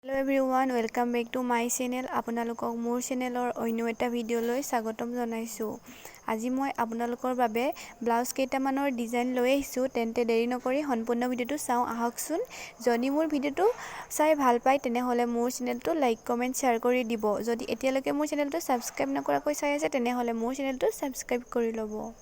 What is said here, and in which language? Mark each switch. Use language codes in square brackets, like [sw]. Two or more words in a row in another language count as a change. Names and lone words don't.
[en] Hello everyone welcome back to my channel. [as] আপোনালোকক মোৰ চেনেলৰ অন্য এটা ভিডিঅ'লৈ স্বাগতম জনাইছোঁ। আজি মই আপোনালোকৰ বাবে ব্লাউজ কেইটামানৰ ডিজাইন লৈ আহিছো। তেন্তে দেৰি নকৰি সম্পূৰ্ণ ভিডিওটো চাওঁ আহকচোন। যদি মোৰ ভিডিওটো চাই ভাল পায় তেনেহলে মোৰ চেনেলটো [en] like comment share [as] কৰি দিব। যদি এতিয়ালৈকে মোৰ চেনেলটো সাবস্ক্ৰাইব নকৰাকৈ চাই আছে তেনেহলে মোৰ চেনেলটো সাবস্ক্ৰাইব কৰি ল'ব।